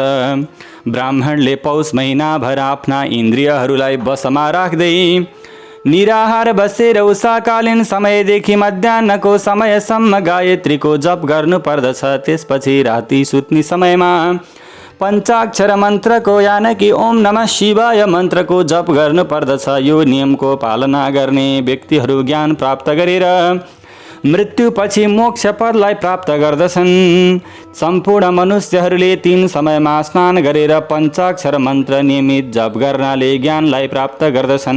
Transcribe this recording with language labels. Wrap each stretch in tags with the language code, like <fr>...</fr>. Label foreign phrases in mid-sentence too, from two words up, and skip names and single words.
<ne>ब्राह्मणले पौष महिनाभर आफ्ना इन्द्रियहरूलाई वशमा राख्दै निराहार बसेर उषाकालीन समयदेखि मध्याह्नको समयसम्म गायत्रीको जप गर्नुपर्दछ। त्यसपछि राति सुत्ने समयमा पञ्चाक्षर मन्त्रको यानि</ne> <sa>ओम नमः शिवाय</sa> <ne>मन्त्रको जप गर्नुपर्दछ। यो नियमको पालना गर्ने व्यक्तिहरू ज्ञान प्राप्त गरेर मृत्युपछि मोक्ष पदलाई प्राप्त गर्दछन्। सम्पूर्ण मनुष्यहरूले 3 समयमा स्नान गरेर पञ्चाक्षर मन्त्र नियमित जप गर्नाले ज्ञानलाई प्राप्त गर्दछन्।</ne>